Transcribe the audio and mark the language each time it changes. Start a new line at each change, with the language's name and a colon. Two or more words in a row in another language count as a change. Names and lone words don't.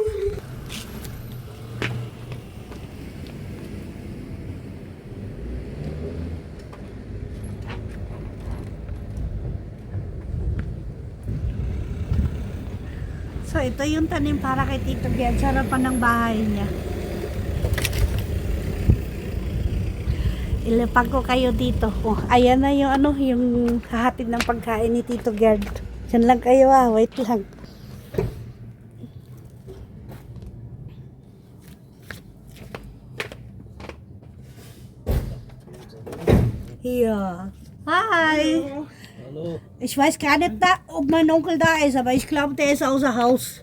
Filipino: So, ito yung tanim para kay Tito Gerd sa harapan ng bahay niya. Ilapag ko kayo dito. Oh, ayan na yung yung hahatid ng pagkain ni Tito Gerd. Diyan lang kayo wait lang.
German: Hier. Hi. Hallo. Ich weiß gar nicht, ob mein Onkel da ist, aber ich glaube, der ist außer Haus.